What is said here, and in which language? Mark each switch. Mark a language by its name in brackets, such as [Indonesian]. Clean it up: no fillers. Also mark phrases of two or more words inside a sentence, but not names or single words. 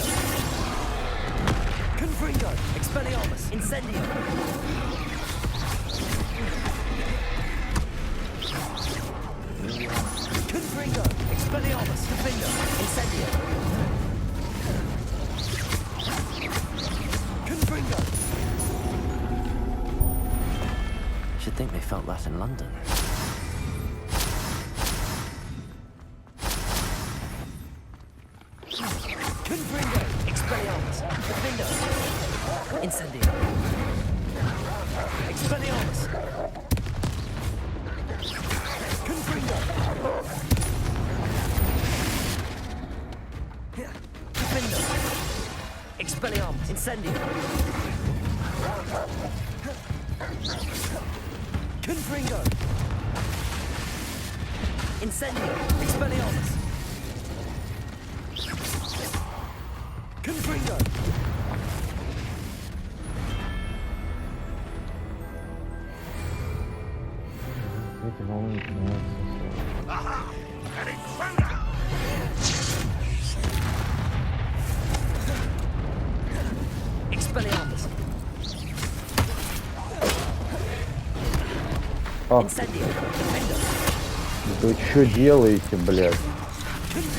[Latin] Confringo. Expelliarmus. Incendio. Confringo. Expelliarmus. Defendo. Incendio. Confringo. [English] Should think they felt that in London. [Latin] Confringo. Expelliarmus. Defendo. Incendio. Expelliarmus. Confringo. Defendo. Expelliarmus. Incendio. Confringo. Incendio. Expelliarmus. Confringo. [Russian] Эти волны начинаются. [English] Aha! An intruder! [Latin] Expelliarmus. А, Incendio. Defendo. [Russian] вы что делаете, блядь?